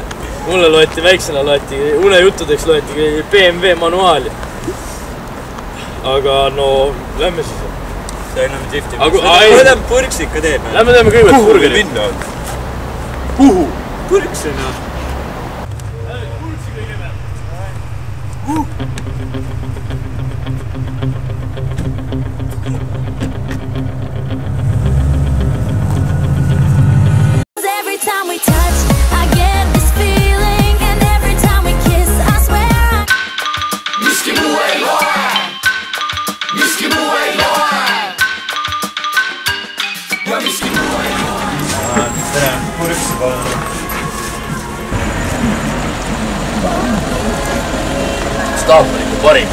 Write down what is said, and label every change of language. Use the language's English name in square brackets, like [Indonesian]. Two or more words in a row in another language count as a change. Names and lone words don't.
[Estonian] Mulle loeti väiksena, unejuttudeks loeti BMW manuaali. Aga no, lähme siis. See on drifti. Aga purks ikka teeb. Lähme teeme kõigepealt burgeri. Minna on? Kuhu? Purksena. Purksi kõigepealt. [English] Every time we touch, I get this feeling, and every time we kiss, I swear [Estonian] Miski muu ei loe. Miski muu ei loe. Ja miski muu ei loe. Tere, purksi palun. Staap on ikka parim.